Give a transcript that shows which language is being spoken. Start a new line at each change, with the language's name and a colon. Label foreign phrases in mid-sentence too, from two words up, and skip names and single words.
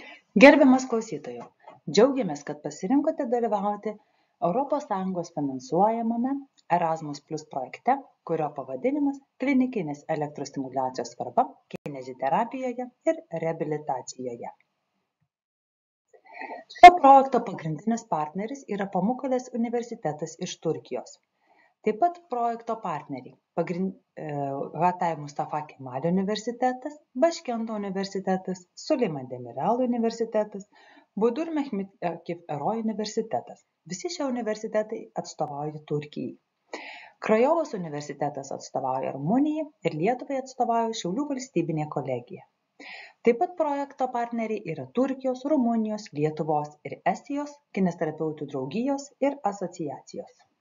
Lithuanian: Gerbiamas klausytojau, džiaugiamės, kad pasirinkote dalyvauti ES finansuojamame Erasmus Plus projekte, kurio pavadinimas klinikinės elektrostimuliacijos svarba kineziterapijoje ir reabilitacijoje. Šio projekto pagrindinis partneris yra Pamukkale's universitetas iš Turkijos. Taip pat projekto partneriai Hatay Mustafa Kemal universitetas, Başkent universitetas, Süleyman Demirel universitetas, Budur Mehmet Akif Eroi universitetas. Visi šie universitetai atstovauja Turkijai. Krajovos universitetas atstovauja Rumunijai ir Lietuvai atstovauja Šiaulių valstybinė kolegija. Taip pat projekto partneriai yra Turkijos, Rumunijos, Lietuvos ir Estijos kineziterapeutų draugijos ir asociacijos.